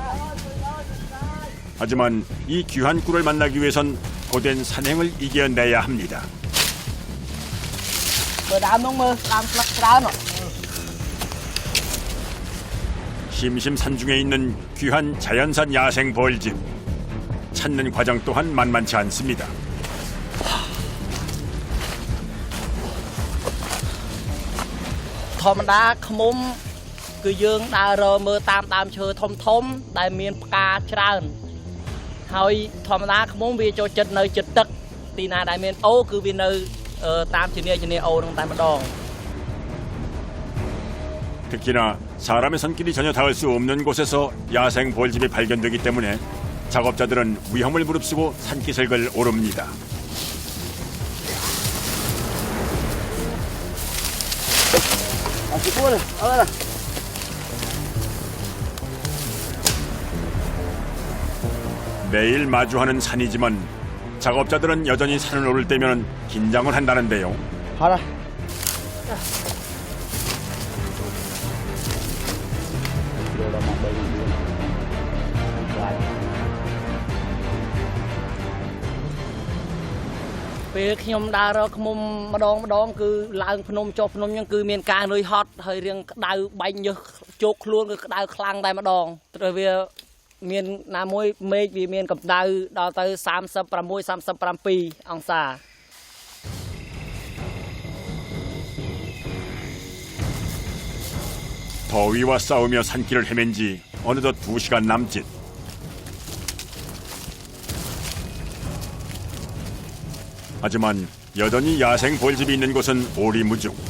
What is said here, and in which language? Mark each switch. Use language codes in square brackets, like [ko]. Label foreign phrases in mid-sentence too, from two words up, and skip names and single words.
[ko] 하지만 이 귀한 꿀을 만나기 위해선 고된 산행을 이겨내야 합니다. 심심산중에 있는 귀한 자연산 야생 벌집. 찾는 과정 또한 만만치 않습니다. [km] ធម្មតា ខ្មុំ គឺយើងដើររើមើលតាមដើមឈើធំៗដែលមានផ្កាច្រើន ហើយធម្មតា ខ្មុំ វាចូលចិត្តនៅជិតទឹក ទីណាដែលមានអូគឺវានៅតាមជំនាញអូនឹងតែម្ដង [ko] 특히나 사람의 손길이 전혀 닿을 수 없는 곳에서 야생 벌집이 발견되기 때문에 작업자들은 위험을 무릅쓰고 산기슭을 오릅니다. 매일 마주하는 산이지만 작업자들은 여전히 산을 오를 때면 긴장을 한다는데요. [km] ពេលខ្ញុំដើររកឃ្មុំម្ដងគឺឡើងភ្នំចុះភ្នំហ្នឹងគឺមានការនឿយហត់ហើយរៀងក្តៅបែកញើសជោកខ្លួនគឺក្តៅខ្លាំងតែម្ដងព្រោះវាមានណាមួយមេឃវាមានកម្ដៅដល់ទៅ36 37 អង្សា [ko] 더위와 싸우며 산길을 헤맨 지 어느덧 2시간 남짓. 하지만 여전히 야생 벌집이 있는 곳은 오리무중.